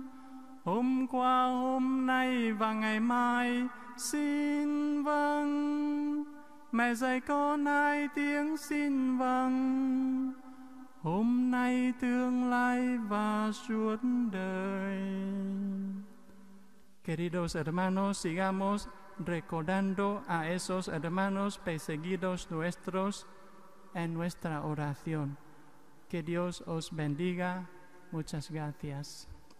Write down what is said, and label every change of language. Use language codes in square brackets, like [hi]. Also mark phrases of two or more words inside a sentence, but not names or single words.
[vi] Hôm qua, hôm nay và ngày mai, xin vâng. Mẹ dạy con hai tiếng xin vâng. Hôm nay, tương lai và suốt đời. [es] Queridos hermanos, sigamos recordando a esos hermanos perseguidos nuestros en nuestra oración. Que Dios os bendiga. Muchas gracias.